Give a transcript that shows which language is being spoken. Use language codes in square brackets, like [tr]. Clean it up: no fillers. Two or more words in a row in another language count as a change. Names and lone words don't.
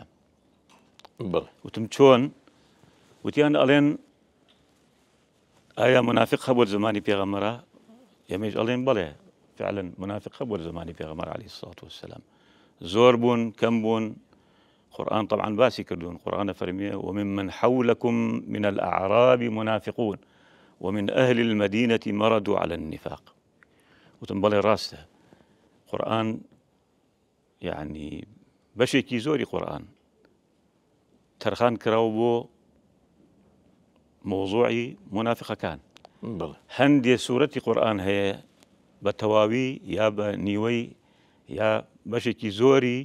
[ckb] وتم چۆن؟ وتیان ئەڵێن ئایا منافق هەبوو زمانی پێغەمبەرە؟ ئێمەش ئەڵێن بەڵێ فعلا منافق بوو لە زمانی پێغەمبەر [ar] عەلەیهی السەڵاتو وەسسەلام [ckb] زۆر بوون کەم بوون قورآن طبعا باسی کردوون قورآن فەرمیێ [ar] وممن حولكم من الأعراب منافقون ومن أهل المدينة مردوا على النفاق [ckb] وتم بەڵێ ڕاستە قورآن يعني بەشێکی زۆری قورآن تەرخان کراوە بۆ مۆزوعی منافقەکان هەندێ سوورەتی قورآن هەیە بە تەواوی یا بە نیوەی یا بەشێکی زۆری